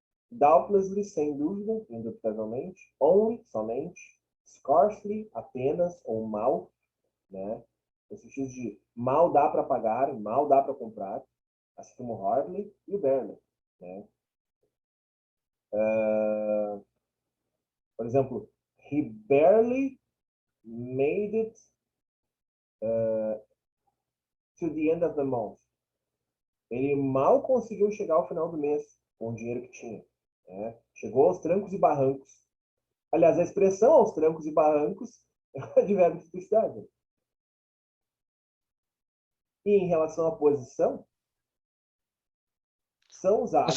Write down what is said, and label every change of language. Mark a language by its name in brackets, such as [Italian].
[Portuguese] Doubtlessly, sem dúvida, indubitavelmente. Only, somente. Scarcely, apenas, ou mal, né? No sentido de mal dá para pagar, mal dá para comprar, assim como hardly e barely, né? Por exemplo, [English] he barely made it to the end of the month. [Portuguese] Ele mal conseguiu chegar ao final do mês com o dinheiro que tinha. Né? Chegou aos trancos e barrancos. Aliás, a expressão aos trancos e barrancos é um advérbio de simplicidade. E em relação à posição, são usados...